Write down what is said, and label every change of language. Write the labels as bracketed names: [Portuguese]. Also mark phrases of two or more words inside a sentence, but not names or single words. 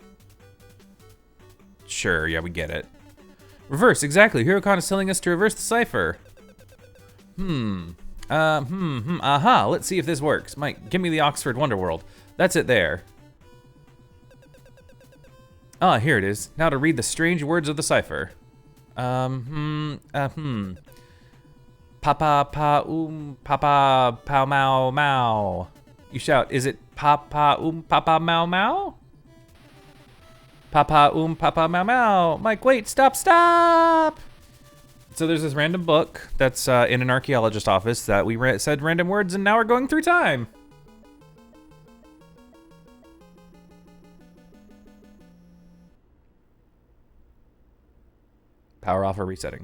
[English] Sure, yeah, we get it. Reverse, exactly. Hirokon is telling us to reverse the cipher. Aha, let's see if this works. Mike, give me the Oxford Wonderworld. That's it there. Ah, here it is. Now to read the strange words of the cipher. Papa, papa, pow, mau, mau. You shout, is it papa, papa, mau, mau? Papa, papa, mau, mau. Mike, wait, stop, stop! So there's this random book that's in an archaeologist's office that we said random words and now we're going through time. Power off or resetting.